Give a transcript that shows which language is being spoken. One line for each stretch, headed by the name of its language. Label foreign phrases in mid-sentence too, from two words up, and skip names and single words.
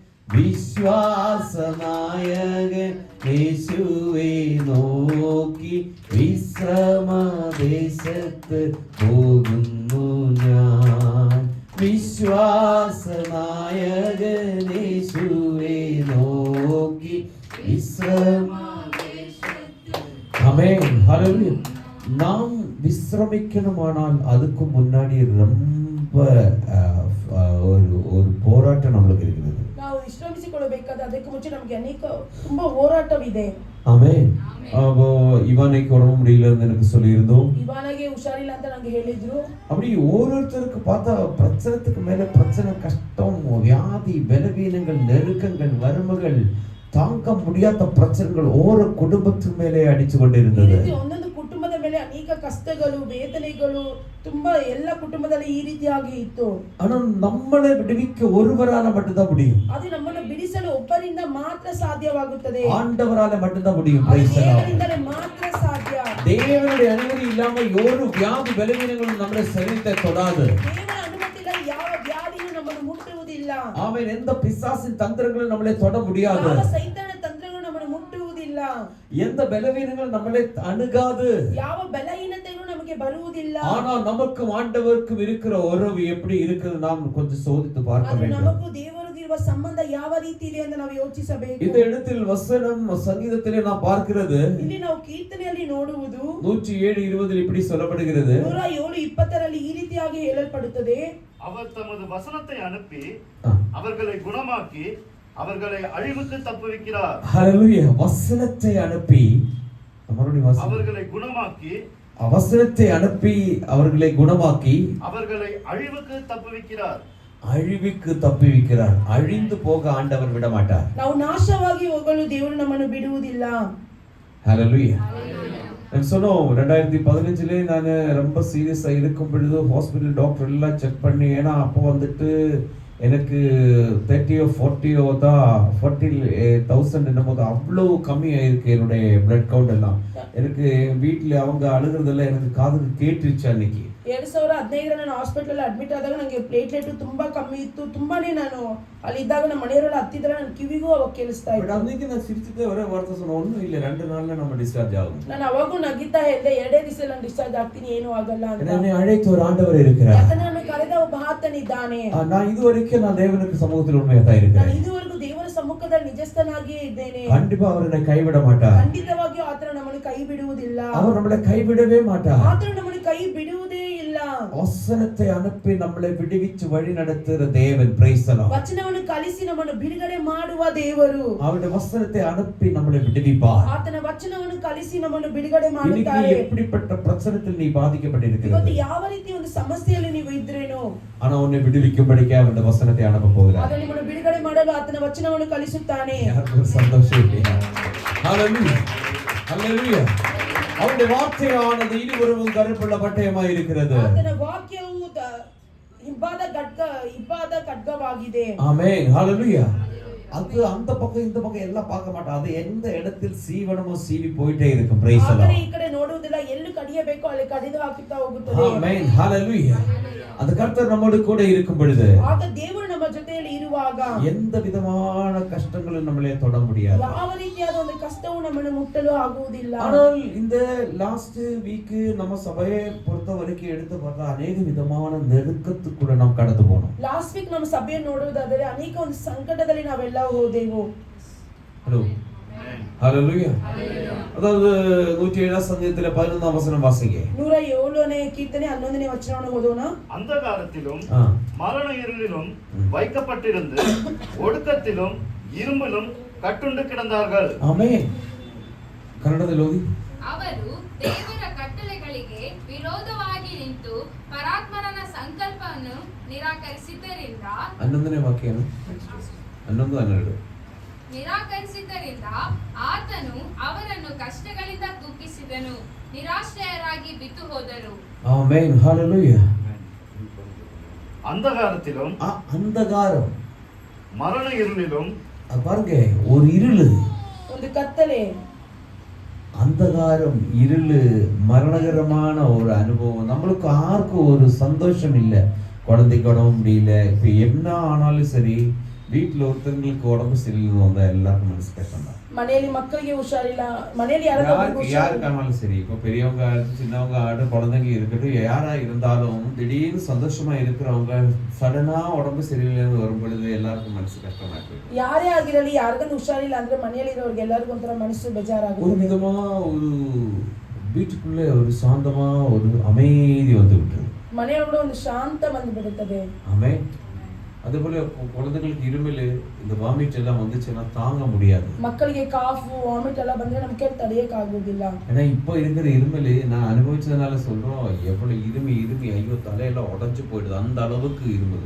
Malayalam: വിശ്വാസനായകൻ യേശുവെ നോക്കി വിശ്രമദേശത്ത് പോകുന്നു ഞാൻ. വിശ്വാസനായകൻ യേശുവെ നോക്കി
Tamil: ஆமென். ஹalleluya. நாம் விஸ்ரமிக்கணுமானால் அதுக்கு முன்னாடி ரொம்ப ஒரு போராட்டம் நமக்கு இருக்குது.
Kannada: ನಾವು ವಿಶ್ರಮಿಸಿಕೊಳ್ಳಬೇಕಾದ ಅದಕ್ಕೆ ಮುಂಚೆ ನಮಗೆ ಅನೇಕ ತುಂಬಾ ಹೋರಾಟವಿದೆ.
Tamil: ஆமென். இவானுக்கு உடம்பு முடியலன்னு எனக்கு சொல்லியிருந்தோம். இவானுக்கு உஷாரில்ல
Kannada: ಅಂತ ನನಗೆ ಹೇಳಿದ್ರು.
Tamil: அப்படி ஒவ்வொருத்தருக்கு பார்த்தா பிரச்சனைக்கு மேல பிரச்சனை, கஷ்டம், வியாதி, பலவீனங்கள், நெருக்கங்கள், வறுமைகள், தாங்க முடியாத பிரச்சனைகள் ஒவ்வொரு குடும்பத்து மேலே அடிச்சு கொண்டிருந்தது.
Kannada: ಒಂದೊಂದು ಕುಟುಂಬದ ಮೇಲೆ ಅನೇಕ ಕಷ್ಟಗಳು, ವೇದನೆಗಳು ತುಂಬಾ ಎಲ್ಲ ಕುಟುಂಬದಲ್ಲಿ ಈ ರೀತಿಯಾಗಿ ಇತ್ತು.
Tamil: ஆனா நம்மளை விடுவிக்க ஒருவரால மட்டும்தான் முடியும்.
Kannada: ಅದು ನಮ್ಮನ್ನು ಬಿಡಿಸಲು ಒಬ್ಬರಿಂದ ಮಾತ್ರ ಸಾಧ್ಯವಾಗುತ್ತದೆ.
Tamil: ஆண்டவரால மட்டும்தான் முடியும்.
English: Praise the Lord.
Kannada: ದೇವರಿಂದಲೇ ಮಾತ್ರ ಸಾಧ್ಯ.
Tamil: தேவனுடைய அனுமதி இல்லாம ஒரு வியாதி பலவீனங்களும் நம்முடைய சரீரத்தை தொடாது.
Kannada: ದೇವರ ಅನುಮತಿ ಇಲ್ಲದೆ ಯಾವ ವ್ಯಾಧಿ ಮುಟ್ಟುವುದಿಲ್ಲ.
Tamil: ஆமென். எந்த பிசாசின் தந்திரங்களும் நம்மளை தொட முடியாது.
Kannada: ಯಾವ ಸೈತಾನ ತಂತ್ರಗಳು ನಮ್ಮನ್ನು ಮುಟ್ಟುವುದಿಲ್ಲ.
Tamil: எந்த பலவீனங்களும் நம்மளை அணுகாது.
Kannada: ಯಾವ ಬಲಹೀನತೆಗಳು ನಮಗೆ ಬರುವುದಿಲ್ಲ.
Tamil: ஆனா நமக்கும் ஆண்டவருக்கும் இருக்கிற உறவு எப்படி இருக்குது நாம் கொஞ்சம் சோதித்து பார்க்க வேண்டும்.
Kannada: ನಮಗೂ ದೇವರಿಗೂ ಇರುವ ಸಂಬಂಧ ಯಾವ ರೀತಿ ಇದೆ ಅಂತ ನಾವು ಯೋಚಿಸಬೇಕು.
Tamil: இந்த இடத்தில் வசனம் சங்கீதத்திலே நாம் பார்க்கிறது,
Kannada: ಇಲ್ಲಿ ನಾವು ಕೀರ್ತನೆಯಲ್ಲಿ ನೋಡುವುದು
Tamil: 107:20 இப்படி சொல்லப்படுகிறது.
Kannada: 107:20 ಈ ರೀತಿಯಾಗಿ ಹೇಳಲ್ಪಡುತ್ತದೆ.
Tamil: அவர் தமது வசனத்தை அனுப்பி அவர்களை குணமாக்கி அவர்களை அழிவுக்கு தப்புவிக்கிறார். ஹalleluya. வசனத்தை அனுப்பி அவர்களை குணமாக்கி வசனத்தை அனுப்பி அவர்களை குணமாக்கி அவர்களை அழிவுக்கு தப்புவிக்கிறார். அழிவுக்கு தப்புவிக்கிறார். அழிந்து போக ஆண்டவர் விட மாட்டார்.
Kannada: ನಾವು ನಾಶವಾಗಿ ಹೋಗಲು ದೇವರು ನಮ್ಮನ್ನು ಬಿಡುವುದಿಲ್ಲ.
Tamil: ஹalleluya. நான் சொன்னோம் 2015லே நான் ரொம்ப சீரியஸா இருக்கும் பொழுது
English: hospital doctor
Tamil: எல்லாம் செக் பண்ணி, ஏன்னா அப்போ வந்துட்டு எனக்கு 30 or 40 தான் 40,000 என்னமோ அவ்வளோ கம்மியாயிருக்கு என்னுடைய
English: blood count
Tamil: எல்லாம். எனக்கு வீட்டில் அவங்க அழுகிறதெல்லாம் எனக்கு காதுக்கு கேட்டுருச்சு அன்னைக்கு.
Kannada: 2015 ನಾನು
English: hospital admit
Kannada: ಆದಾಗ ನನಗೆ ಪ್ಲೇಟ್ಲೆಟ್ ತುಂಬಾ ಕಮ್ಮಿ ಇತ್ತು. ತುಂಬಾನೇ ನಾನು ಅಲ್ಲಿದ್ದಾಗ ನಮ್ಮ ಮನೆಯವರೆಲ್ಲ ಹತ್ತಿದ್ರೆ ನನ್ನ ಕಿವಿಗೂ ಅವಾಗ ಕೇಳಿಸ್ತಾ ಇತ್ತು. ಅದಕ್ಕೆ ನಾನು ಸಿರಿಚಿದ್ದೆ ಒರೇ ವಾರ್ತೆ
Tamil: சொன்ன ஒண்ணும் ಇಲ್ಲ, 2 நாள்ல நம்ம டிஸ்சார்ஜ் ஆகும்.
Kannada: ನಾನು ಅವಾಗೂ ನಗಿತಾ ಇದ್ದೆ, 2 ದಿವಸದಲ್ಲಿ ನಾನು ಡಿಸ್ಚಾರ್ಜ್ ಆಗ್ತೀನಿ, ಏನು ಆಗಲ್ಲ ಅಂತ.
Tamil: என்னை அழைத்த ஒரு ஆண்டவர் இருக்கிறார்.
Kannada: ಯಾಕಂದ್ರೆ ನಾನು ಕರೆದ ಒಬ್ಬ ಆತನಿದ್ದಾನೆ.
Tamil: நான் இதுவரைக்கும் நான் தேவனுக்கு சமூகத்தில் உண்மையா தான் இருக்கிறேன்.
Kannada: ನಾನು ಇದುವರೆಗೂ ದೇವರ ಸಮ್ಮುಖದಲ್ಲಿ ನಿಜಸ್ಥನಾಗಿಯೇ ಇದ್ದೇನೆ.
Tamil: கண்டிப்பா அவர் என்னை கைவிட மாட்டார்.
Kannada: ಖಂಡಿತವಾಗಿಯೂ ಆತನು ನಮ್ಮನ್ನು ಕೈ ಬಿಡುವುದಿಲ್ಲ.
Tamil: அவர் நம்மளை கைவிடவே மாட்டார்.
Kannada: ಆತನು ನಮ್ಮನ್ನು ಕೈ ಬಿಡುವುದೇ ಇಲ್ಲ.
Tamil: வசனத்தை அனுப்பி நம்மளை விடுவிச்சு வழி நடத்துகிற தேவன்.
English: Praise the Lord.
Kannada: ವಚನವನ್ನು ಕಲಿಸಿ ನಮ್ಮನ್ನು ಬಿಡುಗಡೆ ಮಾಡುವ ದೇವರು.
Tamil: அவருடைய வசனத்தை அனுப்பி நம்மளை விடுவிப்பார்.
Kannada: ಆತನ ವಚನವನ್ನು ಕಲಿಸಿ ನಮ್ಮನ್ನು ಬಿಡುಗಡೆ
Tamil: இன்னைக்கு
Kannada: ಮಾಡುತ್ತಾರೆ.
Tamil: எப்படிப்பட்ட பிரச்சனையில் நீ பாதிக்கப்பட்டிருக்கிறது,
Kannada: ಇವತ್ತು ಯಾವ ರೀತಿ ಒಂದು ಸಮಸ್ಯೆಯಲ್ಲಿ ನೀವು ಇದ್ರೇನೋ,
Tamil: ஆனா உன்னை விடுவிக்கும்படிக்கு அவருடைய வசனத்தை அனுப்ப போகிறார்.
Kannada: ಆತನು ನಿಮ್ಮನ್ನು ಬಿಡುಗಡೆ ಮಾಡಲು ಆತನ ವಚನವನ್ನು ಕಲಿಸುತ್ತಾನೆ.
Tamil: யாருக்கு ஒரு சந்தோஷம் இல்லையா? ஹalleluya. ஹalleluya. அவருடைய வார்த்தையானது இருவரும் கருப்புள்ள பட்டயமாய் இருக்கிறது.
Kannada: ಆತನ ವಾಕ್ಯವು ಇಬ್ಬಾದ ಖಡ್ಗವಾಗಿದೆ.
Tamil: ஆமென். ஹalleluya. அது அந்த பக்கம் இந்த பக்கம் எல்லாம் பார்க்க மாட்டோம். அது எந்த இடத்தில் சீவனமோ சீவி போயிட்டே இருக்கும்.
English: Praise the Lord.
Kannada: ಈ ಕಡೆ ನೋಡುವುದಿಲ್ಲ, ಎಲ್ಲಿ ಕಡಿಯಬೇಕು ಅಲ್ಲಿ ಕಡಿದು ಹಾಕುತ್ತಾ ಹೋಗುತ್ತದೆ.
Tamil: ஆமென். ஹalleluya. அந்த கர்த்தர் நம்மோடு கூட இருக்கும் பொழுது,
Kannada: ಆಗ ದೇವರು ನಮ್ಮ ಜೊತೆಯಲ್ಲಿ ಇರುವಾಗ
Tamil: எந்த விதமான கஷ்டங்களும் நம்மளே தொட முடியாது.
Kannada: ಯಾವ ರೀತಿಯಾದ ಒಂದು ಕಷ್ಟವು ನಮ್ಮನ್ನು ಮುಟ್ಟಲು ಆಗುವುದಿಲ್ಲ.
Tamil: ஆனால் இந்த
English: last week
Tamil: நம்ம சபையை பொறுத்த வரைக்கும் எடுத்து பார்த்தா அநேக விதமான நெருக்கத்துக்குள்ள நாம் கடந்து போனோம்.
English: last week
Kannada: ನಮ್ಮ ಸಭೆಯನ್ನು ನೋಡುವುದಾದರೆ ಅನೇಕ ಒಂದು ಸಂಕಟದಲ್ಲಿ ನಾವೆಲ್ಲ ಹೋದೆವು.
Tamil: ஹலோ ஹalleluya. அதாவது 107 சங்கீதத்திலே 11ஆம் வசனம் வாசிங்க.
Kannada: 107ನೇ ಕೀರ್ತನೆ 11ನೇ ವಚನವನ್ನು ಓದೋಣ.
Tamil: அந்தகாரத்திலும் மரண இருளிலும் வைக்கப்பட்டிருந்து ஒடுக்கத்திலும் இரும்பிலும் கட்டுண்டு கிடந்தார்கள். ஆமென்.
Kannada: ಕನ್ನಡದಲ್ಲಿ ಓದಿ. ಅವರು ದೇವರ ಕಟ್ಟಳೆಗಳಿಗೆ ವಿರೋಧವಾಗಿ ನಿಂತು ಪರಾತ್ಮನ ಸಂಕಲ್ಪವನ್ನು ನಿರಾಕರಿಸಿದ್ದರಿಂದ 11ನೇ ವಾಕ್ಯ 11-12 ನಿರಾಕರಿಸಿದ್ದರಿಂದ ಆತನು ಅವರನ್ನು ಕಷ್ಟಗಳಿಂದ ತೂಗಿಸಿದನು, ನಿರಾಶ್ರಯರಾಗಿ ಬಿದ್ದು ಹೋದರು.
Tamil: ஆமென். ஹalleluya. அந்தகாரத்திலும் அந்தகாரம் மரண இருளிலும் பாருங்க, ஒரு இருளு,
Kannada: ಒಂದು ಕತ್ತಲೆ,
Tamil: அந்தகாரம், இருளு, மரணகரமான ஒரு அனுபவம். நம்மளுக்கு யாருக்கும் ஒரு சந்தோஷம் இல்லை. குழந்தைக்கு உடம்பு முடியல, இப்ப என்ன ஆனாலும் சரி, வீட்டுல ஒருத்தங்களுக்கு உடம்பு சரியில்லை வந்தா எல்லாருக்கும் மனசு கஷ்டம் தான்.
Kannada: ಮನೆಯಲ್ಲಿ ಮಕ್ಕಳಿಗೆ ಹುಷಾರಿಲ್ಲ,
Tamil: மனையில யாருக்கானாலும் சரி, இப்ப பெரியவங்க சின்னவங்க குழந்தைங்க இருக்கட்டும், யாரா இருந்தாலும் திடீர்னு சந்தோஷமா இருக்கிறவங்க சடனா உடம்பு சரியில்லைன்னு வரும் பொழுது எல்லாருக்கும் மனசு கஷ்டமா இருக்கு.
Kannada: ಯಾರೇ ಆಗಿರಲಿ, ಯಾರಿಗೂ ಹುಷಾರಿಲ್ಲ ಅಂದ್ರೆ ಮನೆಯಲ್ಲಿ ಇರೋರಿಗೆ ಎಲ್ಲರಿಗೂ ಒಂಥರ ಮನಸ್ಸು ಬೇಜಾರಾಗುತ್ತೆ.
Tamil: ஒரு விதமா ஒரு வீட்டுக்குள்ள ஒரு சாந்தமா ஒரு அமைதி வந்து விட்டுரு.
Kannada: ಮನೆಯೊಳಗಡೆ ಒಂದು ಶಾಂತ ಬಂದು ಬಿಡುತ್ತದೆ.
Tamil: ஆமே. அதுபோல குழந்தைகளுக்கு இருமல், இந்த வாமிட் எல்லாம் வந்துச்சுன்னா தாங்க முடியாது.
Kannada: ಮಕ್ಕಳಿಗೆ
English: cough vomit
Kannada: ಎಲ್ಲ ಬಂದ್ರೆ ನಮಗೆ ತಡೆಯಕ್ಕೆ ಆಗುವುದಿಲ್ಲ.
Tamil: ஏன்னா இப்போ இருக்கிற இருமல் நான் அனுபவிச்சதுனால சொல்றோம், எவ்வளவு இருமி ஐயோ தலையெல்லாம் உடைஞ்சு போயிடுது, அந்த அளவுக்கு இருமல்.